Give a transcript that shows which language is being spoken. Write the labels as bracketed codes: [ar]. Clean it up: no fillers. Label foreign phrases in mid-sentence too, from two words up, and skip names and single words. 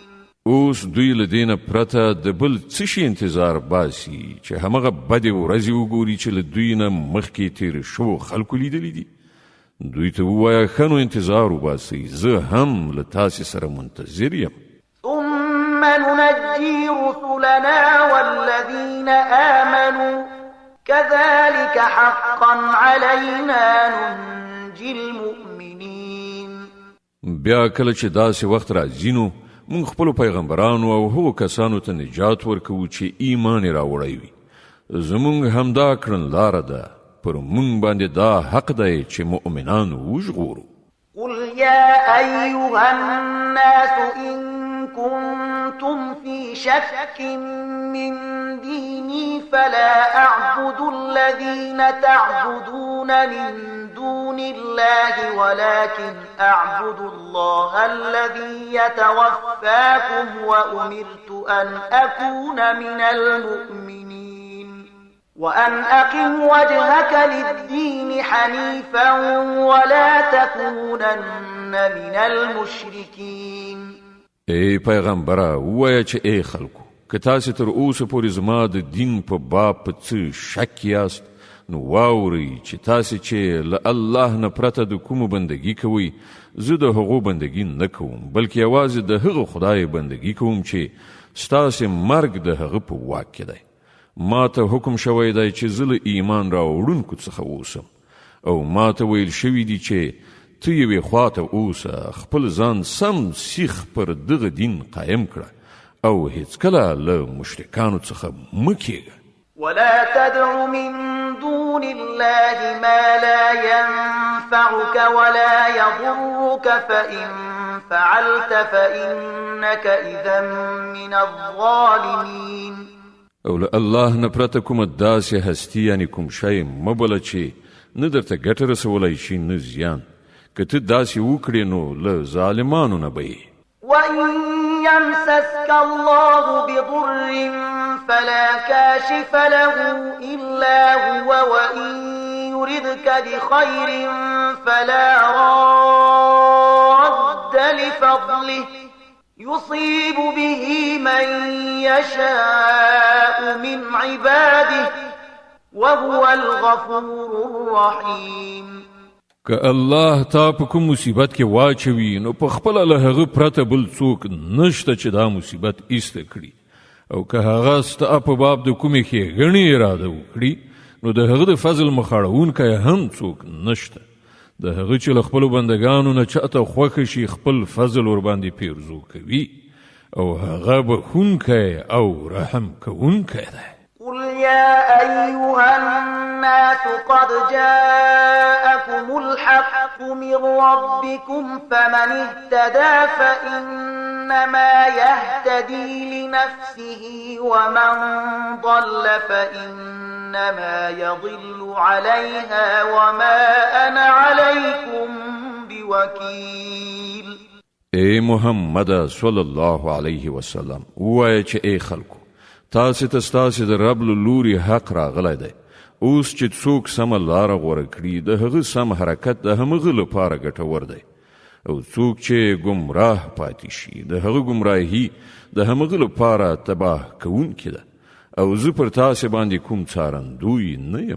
[ps] اوس دوی له دې نه پرته د بل څه شي انتظار باسي چې همغه بدې ورځې وګوري چې له دوی نه مخکې تېر شوو خلکو لیدلي دي. دوی ته ووایه ښه نو انتظار وباسئ، زه هم له تاسې سره منتظر یم. [ar] ثم ننجي رسلنا والذين آمنوا كذلك حقا علينا ننجي المؤمنين. [ps] بیا کله چې داسې وخت راځي نو مونږ خپلو پیغمبرانو او هغو کسانو ته نجات ورکوو چې ایمان یې راوړی وي. زمونږ همدا کړنلاره ده، پر مونږ باندې دا حق دی چې مؤمنان وژغورو. [ar] قل يا أيها الناس إن كنتم في شك من ديني فلا أعبد الذين تعبدون من دون الله ولكن أعبد الله الذي يتوفاكم وأمرت أن أكون من المؤمنين وأن أقم وجهك للدين حنيفا ولا تكونن من المشركين. [ps] ای پیغمبره ووایه چې ای خلکو که تاسې تر اوسه پورې زما د دین په باب په څه شک یاست نو واورئ چې تاسې چې له الله نه پرته د کومو بندګي کوئ زه د هغو بندګي نه کوم بلکې یوازې د هغه خدای بندګي کوم چې ستاسې مرګ د هغه په واک کې دی. ما ته حکم شوی دی چې زه له ایمان راوړونکو څخه اوسم او ما ته ویل شوي دي چې ته یوې خواته اوسه، خپل ځان سم سیخ پر دغه دین قایم کړه او هیڅکله له مشرکانو څخه مه کېږه. [ar] ولا تدع من دون الله ما لا ينفعك ولا يضرك فإن فعلت فإنك إذا من الظالمين. [ps] او له الله نه پرته کومه داسې هستي یعنې کوم شی مه بله چې نه درته ګټه رسولی شي نه زیان. که ته داسې وکړې نو له ظالمانو نه به یې. [ar] وإن يمسسك الله بضر فلا كاشف له إلا هو وإن يردك بخير فلا راد لفضله يصيب به من يشاء من عباده وهو الغفور الرحيم. [ps] که الله تا په کوم مصیبت کې واچوي نو په خپل له هغه پرته بل څوک نشته چې دا مصیبت ایسته کړي، او که هغه ستا په باب د کومې ښېګڼې اراده وکړي نو د هغه د فضل مخاړونکی هم څوک نشته. د هغه چې له خپلو بندګانو نه چاته خوښه شي خپل فضل ورباندې پیرزو کوي، او هغه بخښونکی او رحم کوونکی دی. [ar] قل يا أيها الناس قد جاءكم الحق من ربكم فمن اهتدى فإنما يهتدي لنفسه ومن ضل فإنما يضل عليها وما أنا عليكم بوكيل. [ps] اے محمد [ar] صلی الله علیه وسلم [ps] وایه چې ای خلکو، تاسې ته ستاسې د رب له لوري حق راغلی دی. اوس چې څوک سمه لاره غوره کړي د هغه سم حرکت د همغه لپاره ګټور دی، او څوک چې ګمراه پاتې شي د هغه ګمراهي د همغه لپاره تباه کوونکې ده، او زه پر تاسې باندې کوم څارندوی نه یم.